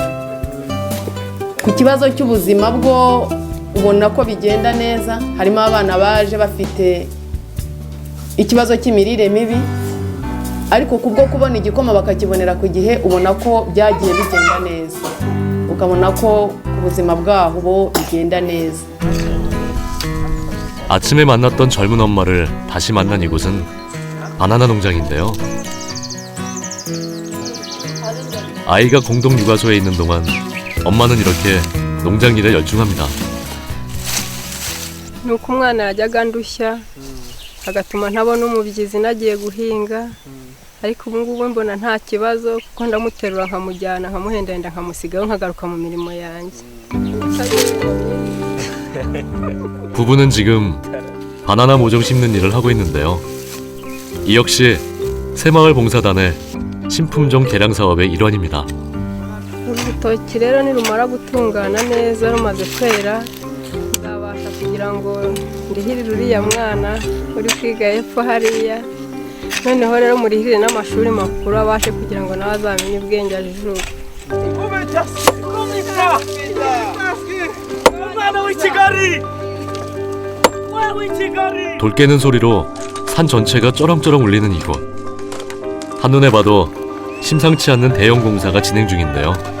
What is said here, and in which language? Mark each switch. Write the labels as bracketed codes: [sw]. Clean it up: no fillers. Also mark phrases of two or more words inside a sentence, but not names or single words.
[rw] Ku kibazo cy'ubuzima bwo ubona ko bigenda neza, harimo abana baje bafite ikibazo cy'imirire mibi, ariko kubwo kubona igikoma bakakibonera ku gihe ubona ko byagiye bigenda neza, ukabona ko ubuzima bwaho bo bigenda neza. [ko] 아침에 만났던 젊은 엄마를 다시 만난 이곳은 바나나 농장인데요. 아이가 공동 육아소에 있는 동안 엄마는 이렇게 농장 일에 열중합니다. [rw] nuko umwana yajyaga ndushya agatuma ntabona umubyizi nagiye guhinga, ariko ubu ngubu mbona nta kibazo kuko ndamuterura nkamujyana nkamuhendahenda nkamusigaho nkagaruka mu mirimo yanjye. [ko] 부부는 지금 바나나 모종 심는 일을 하고 있는데요. 이 역시 새마을 봉사단의 신품종 개량 사업의 일환입니다. [rw] urutoki rero nirumara gutungana neza rumaze kwera nzabasha kugira ngo ndihirire uriya mwana uri kwiga hepfo hariya, noneho rero murihirire n'amashuri makuru abashe kugira ngo nawe azamenye ubwenge ajijuke. [ko] 돌 깨는 소리로 산 전체가 쩌렁쩌렁 울리는 이곳. 한눈에 봐도 심상치 않는 대형 공사가 진행 중인데요.